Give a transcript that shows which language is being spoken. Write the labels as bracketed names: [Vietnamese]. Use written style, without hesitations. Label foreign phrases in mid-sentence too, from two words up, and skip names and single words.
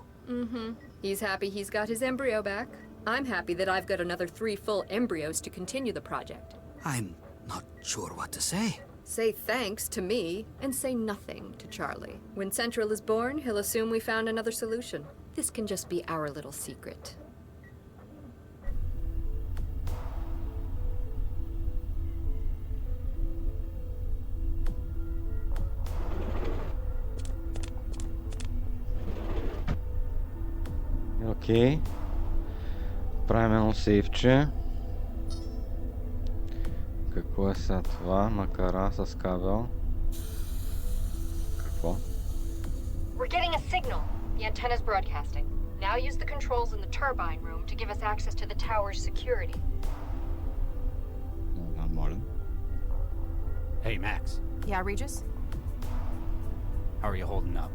[English] He's happy he's got his embryo back. I'm happy that I've got another 3 full embryos to continue the project. I'm not sure what to say. Say thanks to me, and say nothing to Charlie. When Central is born, he'll assume we found another solution. This can just be our little secret. [Bulgarian] Окей. Правим едно сейвче. Какво е сега това? Макара с кабел. Какво? [English] We're getting a signal. The antenna's broadcasting. Now use the controls in the turbine room to give us access to the tower's security. [Bulgarian] Нормален. [English] Hey, Max. Yeah, Regis? How are you holding up?